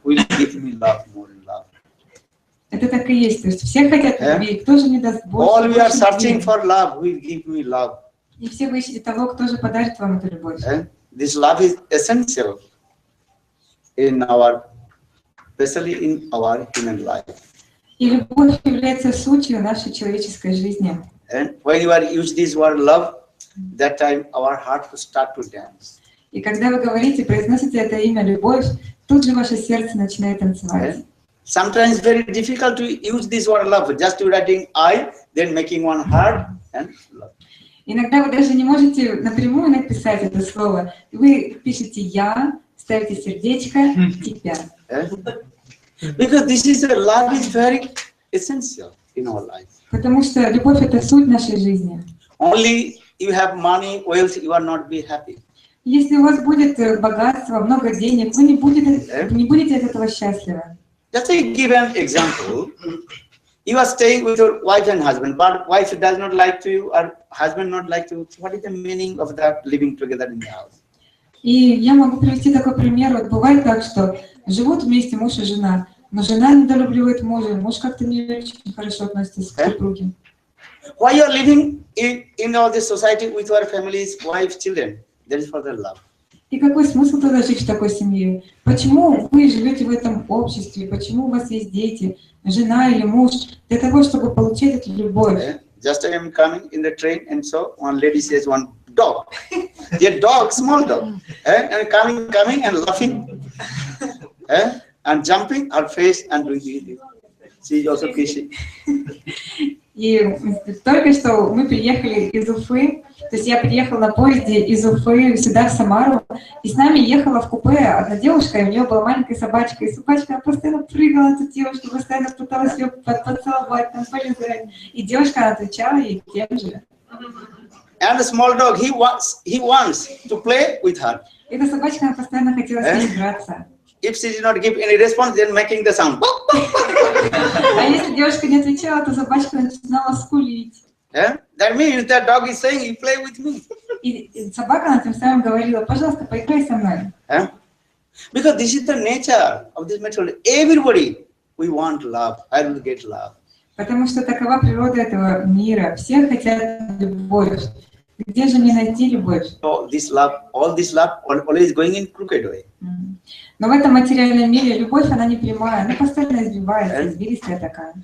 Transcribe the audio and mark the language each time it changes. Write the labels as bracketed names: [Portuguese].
[English] Who will give me love more than love? [Russian] Это так и есть. То есть все хотят любви. Кто же не даст больше? [English] All we are searching for love. Who will give me love? [Russian] И все вы ищете того, кто же подарит вам эту любовь. [English] This love is essential in our, especially in our human life. [Russian] И любовь является сутью нашей человеческой жизни. [English] And when you are use this word love, that time our heart will start to dance. [Russian] И когда вы говорите, произносите это имя любовь, тут же ваше сердце начинает танцевать. [English] Sometimes very difficult to use this word love. Just writing I, then making one heart and love. [Russian] Иногда вы даже не можете напрямую написать это слово. Вы пишете «я», ставите сердечко, «тебя». [English] Because this is a love is very essential in our life. [Russian] Потому что любовь — это суть нашей жизни. [English] Only you have money, wealth, you are not be happy. [Russian] Если у вас будет богатство, много денег, вы не будете от этого счастливы. [English] Just to give an example, you are staying with your wife and husband, but wife does not like to you or husband not like to you. What is the meaning of that living together in the house? [Russian] И я могу привести такой пример. Вот бывает так, что живут вместе муж и жена, но жена недолюбливает мужа, муж как-то не очень хорошо относится к супруге. [English] Why you are living in all this society with your families, wife, children? That is for the love. [Russian] И какой смысл тогда жить в такой семье? Почему вы живете в этом обществе? Почему у вас есть дети, жена или муж? Для того, чтобы получить эту любовь. [English] Just I am coming in the train and so one lady says one dog. Their dog, small dog. And coming and laughing. And jumping her face and doing it. She is also kissing. [Russian] И только что мы приехали из Уфы, то есть я приехала на поезде из Уфы сюда, в Самару, и с нами ехала в купе одна девушка, и у нее была маленькая собачка, и собачка постоянно прыгала от девушки, постоянно пыталась ее поцеловать, там, полизать, и девушка отвечала ей тем же. [English] And the small dog, he wants to play with her. [Russian] Эта собачка, она постоянно хотела с ней играться. [English] If she did not give any response, then making the sound. [Russian] А если девушка не отвечала, то собачка начинала скулить. [English] That means that dog is saying, "You play with me." [Russian] И собака, она тем самым говорила: пожалуйста, поиграй со мной. [English] Because this is the nature of this material. Everybody, we want love. I will get love. [Russian] Потому что такова природа этого мира. Все хотят любовь. Где же мне найти любовь? So this love, all this love, always going in crooked way. Но в этом материальном мире любовь, она не прямая, она постоянно избивается, извилистая такая.